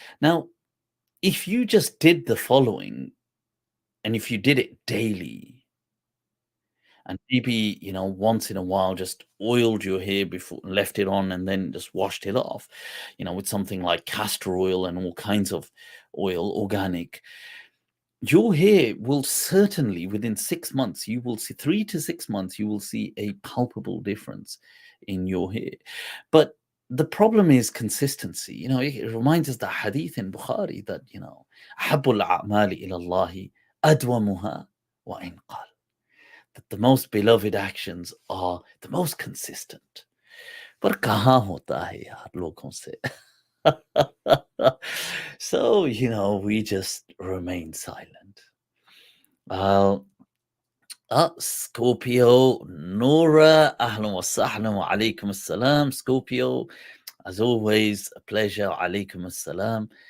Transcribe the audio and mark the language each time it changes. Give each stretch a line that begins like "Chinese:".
English: Now, if you just did the following, and if you did it daily, and maybe, once in a while just oiled your hair before, left it on, and then just washed it off, with something like castor oil and all kinds of oil, organic, your hair will certainly, within 6 months, you will see 3 to 6 months, you will see a palpable difference in your hair. But the problem is consistency. It reminds us the Hadith in Bukhari that,
Arabic: أحب الأعمال إلى الله أدومها وإن قل.
English: That the most beloved actions are the most consistent.
Hindi: पर कहाँ होता है यार लोगों से?
English: So, we just remain silent. Scorpio, Nora,
Arabic: ahlan wa sahlan wa alaikum assalam.
English: Scorpio, as always, a pleasure. Alaikum assalam.